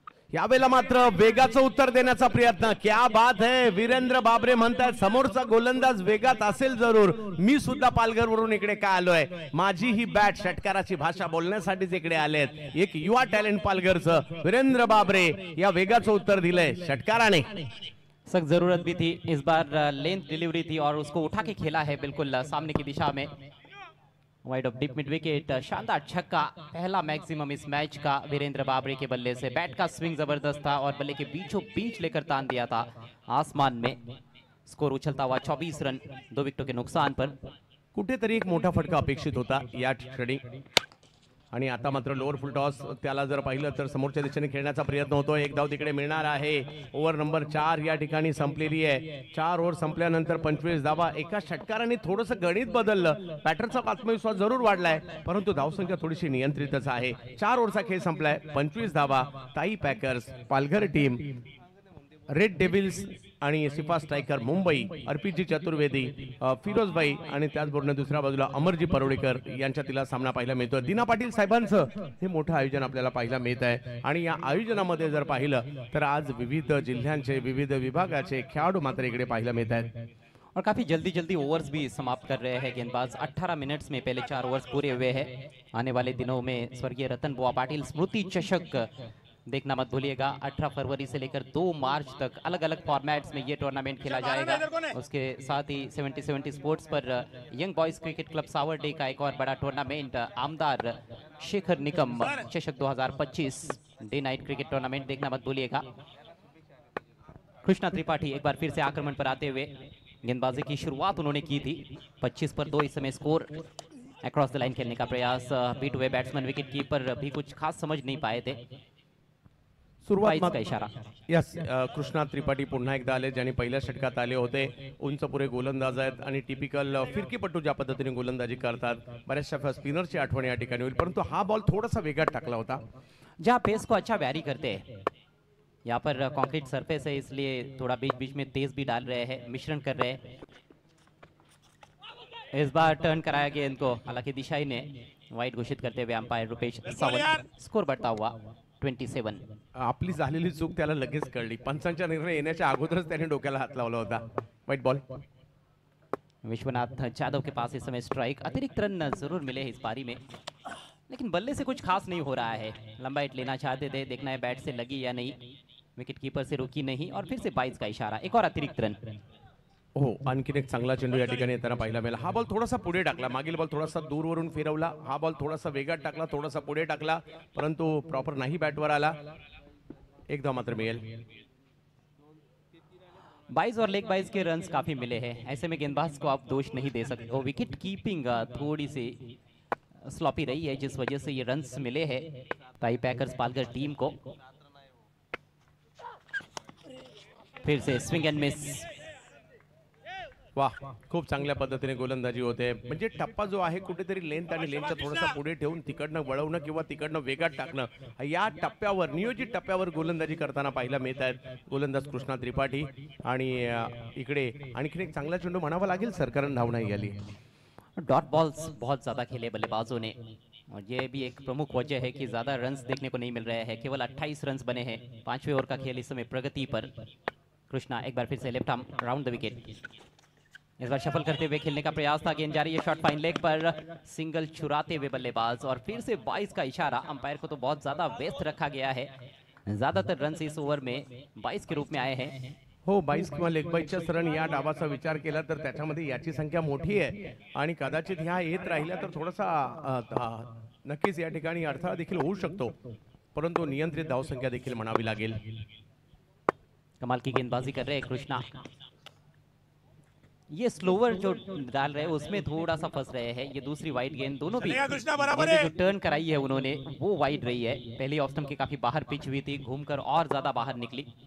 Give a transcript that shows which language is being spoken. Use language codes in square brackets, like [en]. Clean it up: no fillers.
[mr] यावेळेला मात्र वेगाचं उत्तर देण्याचा प्रयत्न. [hi] क्या बात है, [mr] वीरेंद्र बाबरे म्हणतात समोरचा गोलंदाज वेगात असेल जरूर, मी सुद्धा पालघरवरून इकडे काय आलोय, माझी ही बॅट षटकाराची भाषा बोलण्यासाठीच इकडे आलेत. एक युवा टॅलेंट पालघरचं वीरेंद्र बाबरे या वेगाचं उत्तर दिलंय षटकाराने. [hi] सख्त जरूरत भी थी इस बार, लेंथ डिलीवरी थी और उसको उठा के खेला है बिल्कुल सामने की दिशा में. Wide of deep mid wicket, शानदार छक्का, पहला मैक्सिमम इस मैच का वीरेंद्र बाबरे के बल्ले से. बैट का स्विंग जबरदस्त था और बल्ले के बीचों बीच लेकर तान दिया था आसमान में. स्कोर उछलता हुआ 24 रन 2 विकेटों के नुकसान पर. [mr] कुठेतरी एक मोठा फटका अपेक्षित होता या क्षणी. आणि आता मात्र लोअर फुल टॉस, त्याला जर पाहिलं तर समोरच्या दिशेने खेळण्याचा प्रयत्न होतो. एक धाव तिकडे मिळणार आहे. ओव्हर नंबर 4 या ठिकाणी संपलेली आहे. 4 ओव्हर संपल्यानंतर 25 धावा. एका षटकाराने थोडंसं गणित बदललं, बॅटरचा आत्मविश्वास जरूर वाढलाय, परंतु धावसंख्या थोडीशी नियंत्रितच आहे. 4 ओव्हरचा खेळ संपलाय. 25 धावा. ताई packers Palghar team, red devil's आणि सिफा स्ट्रायकर मुंबई, अर्पितजी चतुर्वेदी, फिरोजबाई आणि त्याचबरोबर दुसऱ्या बाजूला अमरजी परोळेकर यांच्यातील सामना पाहायला मिळतोय. दिना पाटील साहेबांचं हे मोठं आयोजन आपल्याला पाहायला मिळत आहे. आणि या आयोजनामध्ये जर पाहिलं तर आज विविध जिल्ह्यांचे विविध विभागाचे खेळाडू मात्र इकडे पाहायला मिळत आहेत. [hi] और काफी जल्दी जल्दी ओवर्स भी समाप्त कर रहे हैं गेंदबाज. 18 मिनट्स में पहले 4 ओवर्स पूरे हुए हैं. आने वाले दिनों में स्वर्गीय रतन बुआ पाटिल स्मृति चषक देखना मत भूलिएगा. 18 फरवरी से लेकर 2 मार्च तक अलग अलग फॉर्मेट्स में ये टूर्नामेंट खेला जाएगा. उसके साथ ही 70-70 स्पोर्ट्स पर young boys cricket club Savarde का एक और बड़ा टूर्नामेंट आमदार शेखर निकम चषक 2025 डे नाइट क्रिकेट टूर्नामेंट देखना मत भूलिएगा. कृष्णा त्रिपाठी एक बार फिर से आक्रमण पर आते हुए गेंदबाजी की शुरुआत उन्होंने की थी. 25 पर 2 इस समय स्कोर. अक्रॉस द लाइन खेलने का प्रयास, बीट हुए बैट्समैन विकेट कीपर भी कुछ खास समझ नहीं पाए थे. [mr] सुरुवात [hi] का इशारा. [mr] यस, कृष्णा त्रिपाठी पुन्हा एकदा आले, ज्यांनी पहिल्या षटकात आले होते. उंच पुरे गोलंदाज आहेत आणि टिपिकल फिरकीपट्टू ज्या पद्धतीने गोलंदाजी करतात, बऱ्याचशा स्पिनरची आठवण या ठिकाणी होईल. परंतु हा बॉल थोडासा वेगात टाकला होता. [hi] जहाँ पेस को अच्छा वैरी करते हैं, यहाँ पर कंक्रीट सरफेस है इसलिए थोड़ा बीच बीच में तेज भी डाल रहे हैं, मिश्रण कर रहे हैं. इस बार टर्न कराया गया इनको, हालांकि दिशाई ने वाइड घोषित करते हुए अंपायर रुपेश सावंत. स्कोर बढ़ता हुआ 27. [mr] आपली झालेली चूक त्याला लगेच कळली. पंचांच्या निर्णय येण्याच्या अगोदरच त्याने डोक्याला हात लावला होता. White ball. [hi] विश्वनाथ जाधव के पास इस समय स्ट्राइक. अतिरिक्त रन जरूर मिले इस पारी में, लेकिन बल्ले से कुछ खास नहीं हो रहा है. लंबा हिट लेना चाहते थे, देखना है बैट से लगी या नहीं. विकेट कीपर से रुकी नहीं और फिर से 22 का इशारा. एक और अतिरिक्त रन. [mr] हो, आणखीन एक चांगला चेंडू या ठिकाणी येताना पाहायला मिळाला. हा बॉल थोडासा पुढे टाकला, मागील बॉल थोडासा दूरवरून फिरवला. हा बॉल थोडासा वेगात टाकला, थोडासा पुढे टाकला, परंतु प्रॉपर नाही बॅटवर आला. एक धाव मात्र मिळेल. [hi] 22 और लेग बाइज के रन्स काफी मिले हैं. ऐसे में गेंदबाज को आप दोष नहीं दे सकते हो. विकेट कीपिंग थोड़ी सी स्लॉपी रही है, जिस वजह से ये रन्स मिले हैं ताई पैकर्स पालघर टीम को. फिर से स्विंग एंड मिस. [mr] वाह, खूप चांगल्या पद्धतीने गोलंदाजी होते. म्हणजे टप्पा जो आहे कुठेतरी लेंथ आणि लेंथच्या थोडासा पुढे ठेवून तिकडनं वळवणं किंवा तिकडनं वेगात टाकणं, या टप्प्यावर नियोजित टप्प्यावर गोलंदाजी करताना पाहायला मिळत आहेत गोलंदाज कृष्णा त्रिपाठी. आणि इकडे आणखीन एक चांगला चेंडू म्हणावा लागेल, सरकारनं धाव नाही आली. [hi] डॉट बॉल्स बहुत ज्यादा खेले बल्लेबाजों ने और ये भी एक प्रमुख वजह है कि ज्यादा रन्स देखने को नहीं मिल रहे हैं. केवल 28 रन्स बने हैं. 5वें ओवर का खेल इस समय प्रगति पर. कृष्णा एक बार फिर से left arm round the wicket. इस बार शफल करते हुए खेलने का प्रयास था. गेंद जा रही है शॉट फाइन लेग पर, सिंगल चुराते हुए बल्लेबाज और फिर से 22 का इशारा. अंपायर को तो बहुत ज्यादा व्यस्त रखा गया है. ज्यादातर रन्स इस ओवर में 22 के रूप में आए हैं. [mr] हो, 22 किंवा लेग बाईच्या सरण या डावाचा विचार केला तर त्याच्यामध्ये याची संख्या मोठी आहे आणि कदाचित ह्या येत राहिल्या तर थोडासा नक्कीच या ठिकाणी अडथळा देखील होऊ शकतो, परंतु नियंत्रित धावसंख्या देखील म्हणावी लागेल. [hi] कमाल की गेंदबाजी कर रहे हैं कृष्णा. ये स्लोवर जो डाल रहे हैं उसमें थोड़ा सा फंस रहे हैं. ये दूसरी वाइड गेंद, दोनों भी जो टर्न कराई है उन्होंने वो वाइड रही है. पहली ऑफ स्टंप के काफी बाहर पिच हुई थी, घूमकर और ज्यादा बाहर निकली.